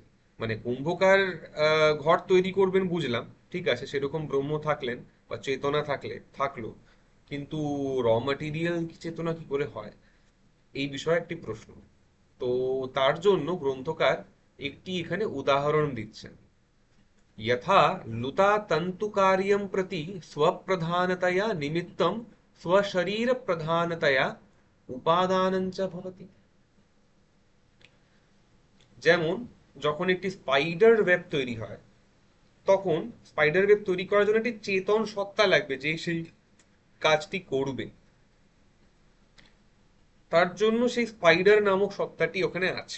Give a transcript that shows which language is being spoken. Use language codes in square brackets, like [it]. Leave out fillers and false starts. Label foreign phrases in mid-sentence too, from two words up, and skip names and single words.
[bn] মানে কুম্ভকার ঘর তৈরি করবেন বুঝলাম, ঠিক আছে, সেরকম ব্রহ্ম থাকলেন বা চেতনা থাকলো, কিন্তু [en] raw material [bn] চেতনা কি করে হয়, এই বিষয়ে একটি প্রশ্ন। তো তার জন্য গ্রন্থকার একটি এখানে উদাহরণ দিচ্ছেন। [sa] यथा लुता तन्तुकार्यं प्रति स्वप्रधानतया निमित्तं स्वशरीरप्रधानतया उपादानं च भवति। [bn] যেমন যখন একটি [en] spider web [bn] তৈরি হয়, তখন [en] spider web [bn] তৈরি করার জন্য একটি চেতন সত্তা লাগবে যে সেই কাজটি করবে। তার জন্য সেই স্পাইডার নামক সত্তাটি ওখানে আছে।